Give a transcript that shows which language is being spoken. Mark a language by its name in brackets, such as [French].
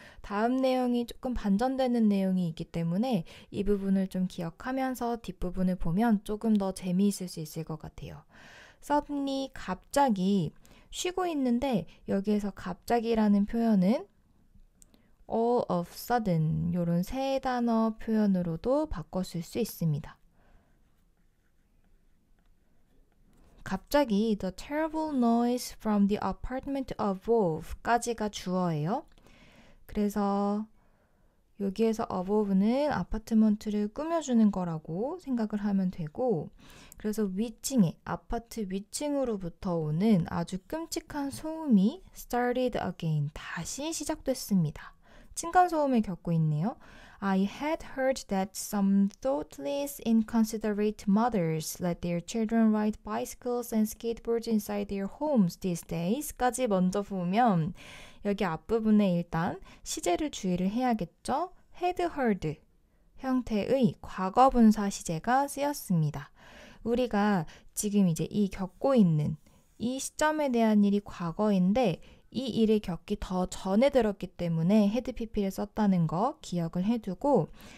[Korean] 다음 내용이 조금 반전되는 내용이 있기 때문에 이 부분을 좀 기억하면서 뒷부분을 보면 조금 더 재미있을 수 있을 것 같아요. suddenly 갑자기 쉬고 있는데 여기에서 갑자기라는 표현은 [English] all of sudden [Korean] 이런 세 단어 표현으로도 바꿔 쓸 수 있습니다. 갑자기 [English] the terrible noise from the apartment above [Korean] 까지가 주어예요. 그래서 여기에서 above는 아파트먼트를 꾸며주는 거라고 생각을 하면 되고 그래서 위층에 아파트 위층으로부터 오는 아주 끔찍한 소음이 [English] started again [Korean] 다시 시작됐습니다. 층간소음을 겪고 있네요. [English] I had heard that some thoughtless, inconsiderate mothers let their children ride bicycles and skateboards inside their homes these days [Korean] 까지 먼저 보면 여기 앞부분에 일단 시제를 주의를 해야겠죠. had heard 형태의 과거분사 시제가 쓰였습니다. 우리가 지금 이제 이 겪고 있는 이 시점에 대한 일이 과거인데 이 일을 겪기 더 전에 들었기 때문에 had pp를 썼다는 거 기억을 해두고